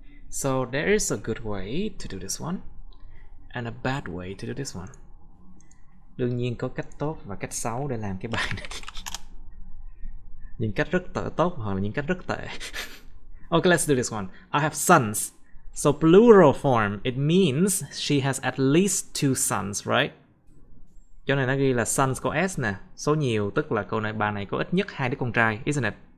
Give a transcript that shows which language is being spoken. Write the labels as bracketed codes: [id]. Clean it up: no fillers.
[en] So there is a good way to do this one and a bad way to do this one. [vi] Đương nhiên có cách tốt và cách xấu để làm cái bài này. Những cách rất tốt hoặc là những cách rất tệ. [en] Okay, let's do this one. I have sons. So plural form, it means she has at least 2 sons, right? [vi] Chỗ này nó ghi là sons có s nè, số nhiều, tức là câu này bà này có ít nhất 2 đứa con trai, [en] isn't it?